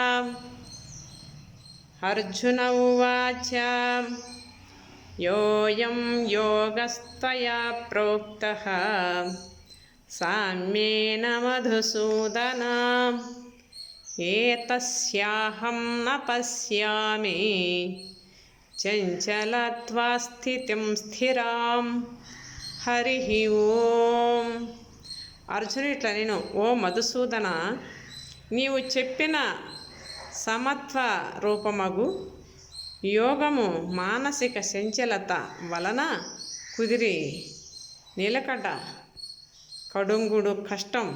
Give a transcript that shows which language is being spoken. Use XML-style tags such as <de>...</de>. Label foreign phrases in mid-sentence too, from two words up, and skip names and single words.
<sa>अर्जुन उवाच योऽयं योगस्त्वया प्रोक्तः साम्येन मधुसूदन एतस्याहं न पश्यामि चञ्चलत्वास्थितिं स्थिरां। हरि ఓం.</sa> <te>అర్జునుడు ఇట్లా నేను, ఓ మధుసూదన, నీవు చెప్పిన సమత్వ రూపమగు యోగము మానసిక సంచలత వలన కుదిరి నిలకడ కడుంగుడు కష్టం.</te>